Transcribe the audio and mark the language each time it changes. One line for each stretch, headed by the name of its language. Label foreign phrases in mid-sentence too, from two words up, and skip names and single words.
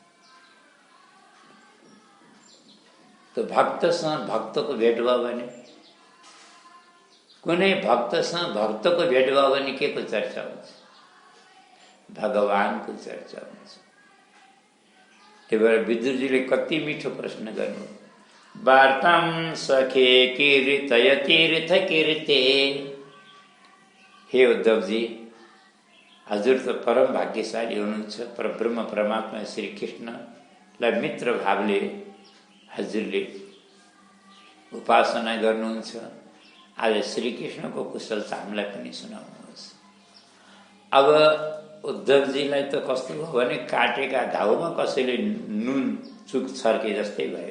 Nepali: तो भक्तसँग भक्तको भेट भयो भने, कुनै भक्तसँग भक्तको भेट भयो भने के को चर्चा हुन्छ? भगवानको चर्चा हुन्छ। त्यही भएर विदुरजीले कति मिठो प्रश्न गर्नु,
Sanskrit: वार्तां सखे कीर्तयतीर्थ कीर्ते।
Nepali: हे उद्धवजी, हजुर त परम भाग्यशाली हुनुहुन्छ। परब्रह्म परमात्मा श्री कृष्णलाई मित्र भावले हजुरले उपासना गर्नुहुन्छ। आज श्रीकृष्णको कुशलता हामीलाई पनि सुनाउनुहोस्। अब उद्धवजीलाई त कस्तो भयो भने काटेका घाउमा कसैले नुन चुक छर्के जस्तै भयो।